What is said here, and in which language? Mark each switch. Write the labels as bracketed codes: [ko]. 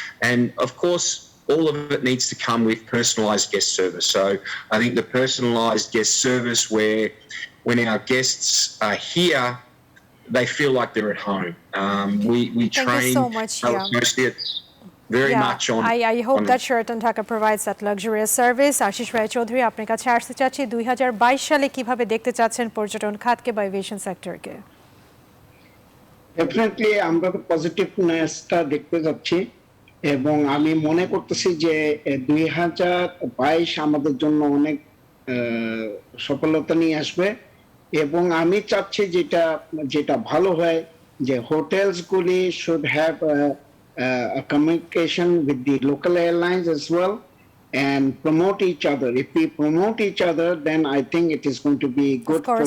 [en] And of course, all of it needs to come with personalised guest service. So I think the personalised guest service, where when our guests are here, they feel like they're at home. We train so much, our associates very much on. I hope that Sheraton Dhaka provides that luxurious service. [bn] Ashis রায় চৌধুরী, আপনার কাছে আসতে চাচ্ছি 2022 সালে কিভাবে দেখতে চাচ্ছেন পর্যটন খাতকে বা এভিয়েশন সেক্টরকে? ডেফিনেটলি আমরা তো পজিটিভনেসটা দেখতে যাচ্ছি, এবং আমি মনে করতেছি যে 2022 আমাদের জন্য অনেক সফলতা নিয়ে আসবে। এবং আমি চাচ্ছি যেটা ভালো হয়, যে হোটেলস গুলি [en] Should have a communication with the local airlines as well and promote each other. If we promote each other, then I think it is going to be good for the hotel.